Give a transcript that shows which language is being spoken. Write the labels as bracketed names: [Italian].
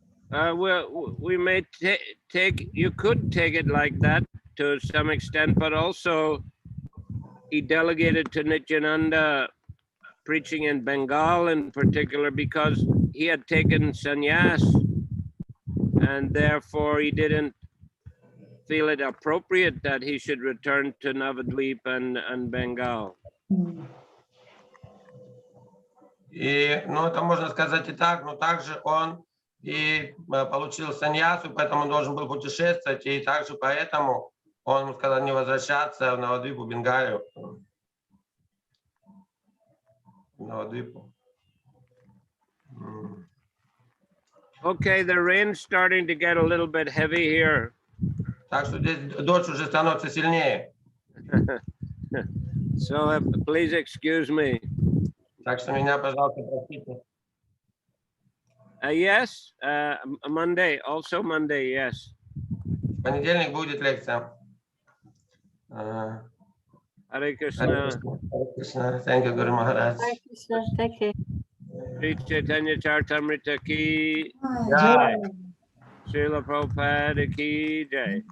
[English] Well, we may you could take it like that to some extent, but also he delegated to Nityananda preaching in Bengal in particular because he had taken sannyas and therefore he didn't feel it appropriate that he should return to Navadvip and Bengal. [Russian] И, это можно сказать и так, но также он и получил саньясу, поэтому он должен был путешествовать, и также поэтому он ему сказал не возвращаться в Навадвипу, Бенгалию. Навадвипу. [English] Okay, the rain's starting to get a little bit heavy here. [Russian] Так что здесь дождь уже становится сильнее. [English] So please excuse me. [Russian] Так что меня, пожалуйста, простите. [English] Yes, Monday, also Monday, yes. [Russian] В понедельник будет лекция. [English] Hare Krishna. Hare Krishna. Thank you, Guru Maharaj. Hare Krishna. Thank you. [Hindi] Sri Chaitanya Charitamrita ki Jai. Srila Prabhupada ki jai.